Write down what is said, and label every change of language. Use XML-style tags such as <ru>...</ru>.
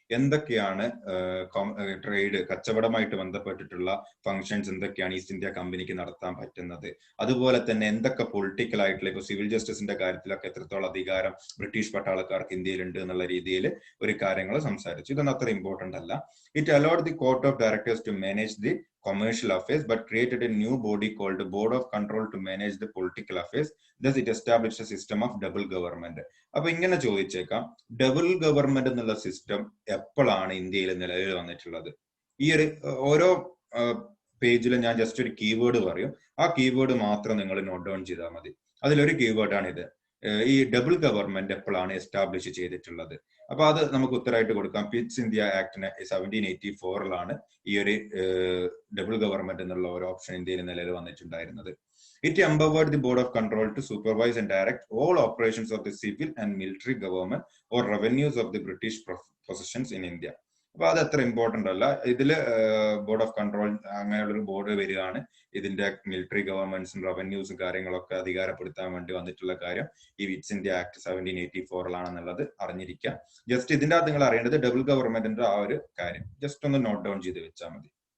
<ml>എന്തൊക്കെയാണ് ട്രേഡ്, കച്ചവടമായിട്ട് ബന്ധപ്പെട്ടിട്ടുള്ള ഫങ്ഷൻസ് എന്തൊക്കെയാണ് ഈസ്റ്റ് ഇന്ത്യ കമ്പനിക്ക് നടത്താൻ പറ്റുന്നത്, അതുപോലെ തന്നെ എന്തൊക്കെ പൊളിറ്റിക്കൽ ആയിട്ടുള്ള, ഇപ്പൊ സിവിൽ ജസ്റ്റിസിന്റെ കാര്യത്തിലൊക്കെ എത്രത്തോളം അധികാരം ബ്രിട്ടീഷ് പട്ടാളക്കാർക്ക് ഇന്ത്യയിലുണ്ട് എന്നുള്ള രീതിയിൽ ഒരു കാര്യങ്ങൾ സംസാരിച്ചു. ഇതൊന്നും അത്ര ഇമ്പോർട്ടന്റ് അല്ല.</ml> <en>It allowed the court of directors to manage the commercial affairs but created a new body called the Board of Control to manage the political affairs. Thus it established a system of double government.</en> <ml>അപ്പൊ ഇങ്ങനെ ചോദിച്ചേക്കാം, double government എന്നുള്ള system എപ്പോഴാണ് ഇന്ത്യയിൽ നിലവിൽ വന്നിട്ടുള്ളത്? ഈ ഒരു ഓരോ പേജിലും ഞാൻ ജസ്റ്റ് ഒരു കീവേഡ് പറയും, ആ കീവേഡ് മാത്രം നിങ്ങൾ നോട്ട് ഡൗൺ ചെയ്താൽ മതി. അതിലൊരു കീവേഡാണ് ഇത്. ഈ ഡബിൾ ഗവൺമെന്റ് എപ്പോഴാണ് എസ്റ്റാബ്ലിഷ് ചെയ്തിട്ടുള്ളത്? അപ്പൊ അത് നമുക്ക് ഉത്തരമായിട്ട് കൊടുക്കാം. പിറ്റ്സ് ഇന്ത്യ ആക്ടിന് 1784 ഈ ഒരു ഡബിൾ ഗവൺമെന്റ് എന്നുള്ള ഒരു ഓപ്ഷൻ ഇന്ത്യയിൽ നിലവിൽ വന്നിട്ടുണ്ടായിരുന്നത്.</ml> <en>It empowered the Board of Control to supervise and direct all operations of the civil and military government or revenues of the British possessions in India.</en> <ml>അപ്പൊ അത് അത്ര ഇമ്പോർട്ടന്റ് അല്ല. ഇതില് ബോർഡ് ഓഫ് കൺട്രോൾ അങ്ങനെയുള്ളൊരു board വരികയാണ്. ഇതിന്റെ military ഗവൺമെന്റ്സും റവന്യൂസും കാര്യങ്ങളൊക്കെ അധികാരപ്പെടുത്താൻ വേണ്ടി വന്നിട്ടുള്ള കാര്യം ഈ വിറ്റ്സ് ഇന്ത്യ ആക്ട് 1784 അറിഞ്ഞിരിക്കുക. ജസ്റ്റ് ഇതിന്റെ അകത്ത് നിങ്ങൾ അറിയേണ്ടത് ഡബിൾ ഗവൺമെന്റിന്റെ ആ ഒരു കാര്യം ജസ്റ്റ് ഒന്ന് നോട്ട് ഡൗൺ ചെയ്ത് വെച്ചാൽ മതി.</ml>